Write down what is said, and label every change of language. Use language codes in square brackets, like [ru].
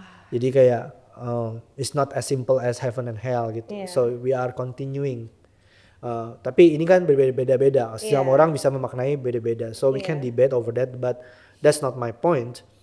[id] Jadi kayak [en] it's not as simple as heaven and hell [id] gitu. [en] Yeah. So we are continuing. [id] Tapi ini kan berbeda-beda. Setiap orang bisa memaknai beda-beda. [en] So we can debate over that, but that's not my point.